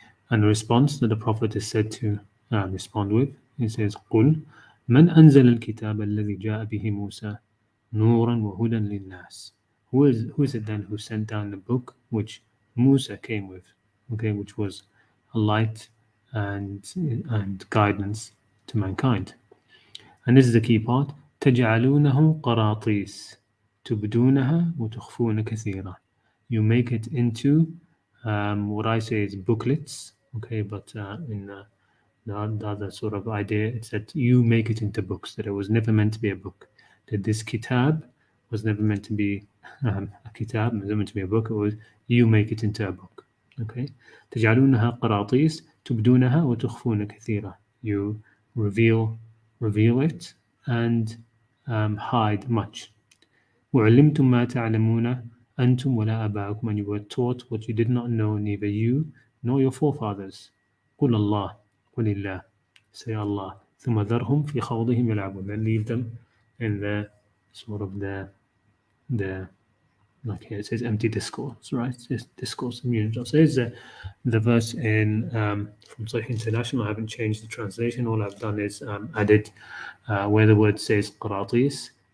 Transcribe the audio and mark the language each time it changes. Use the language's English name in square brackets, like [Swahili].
[English] And the response that the Prophet is said to respond with, he says, [Arabic] قُلْ مَنْ أَنزَلَ الْكِتَابَ الَّذِي جَاءَ بِهِ مُوسَى نُورًا وَهُدًى لِلنَّاسِ. [English] Who is it then who sent down the book which Musa came with, okay, which was a light and guidance to mankind. And this is the key part. [Arabic] تجعلونه قراطيس تبدونها وتخفون كثيرا. [English] You make it into what I say is booklets, okay, but in the other sort of idea, it's that you make it into books, that it was never meant to be a book, that this kitab was never meant to be a kitab, it was meant to be a book, it was you make it into a book, okay. [Arabic] تجعلونها قراطيس تبدونها وتخفون كثيرا. [English] You reveal it and hide much. [Arabic] وعلمتم ما تعلمون أنتم ولا آباؤكم, [English] and you were taught what you did not know, neither you nor your forefathers. [Arabic] قل الله قل الله, [English] say Allah. [Arabic] ثم ذرهم في خوضهم يلعبون, [English] then leave them in the sort of the like here it says empty discourse, right? It's discourse and unit. So it's the verse in from Sahih International. I haven't changed the translation. All I've done is added where the word says qiraطيس.